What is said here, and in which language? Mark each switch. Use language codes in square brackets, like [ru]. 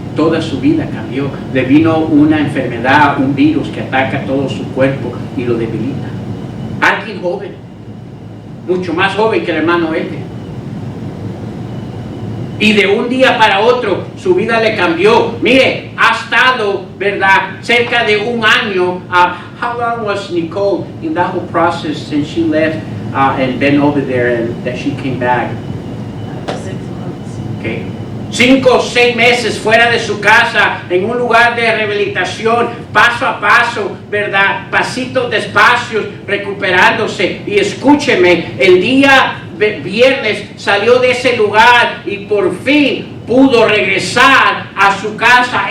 [es] Toda su vida cambió. Le vino una enfermedad, un virus que ataca todo su cuerpo y lo debilita. Alguien joven, mucho más joven que el hermano este. Y de un día para otro su vida le cambió. Mire, ha estado, ¿verdad?, cerca de un año. [en] How long was Nicole in that whole process since she left and been over there and that she came back? 6 months. Okay. [es] 5 o 6 meses fuera de su casa, en un lugar de rehabilitación, paso a paso, ¿verdad? Pasitos despacios, recuperándose. Y escúcheme, el día viernes salió de ese lugar y por fin pudo regresar a su casa.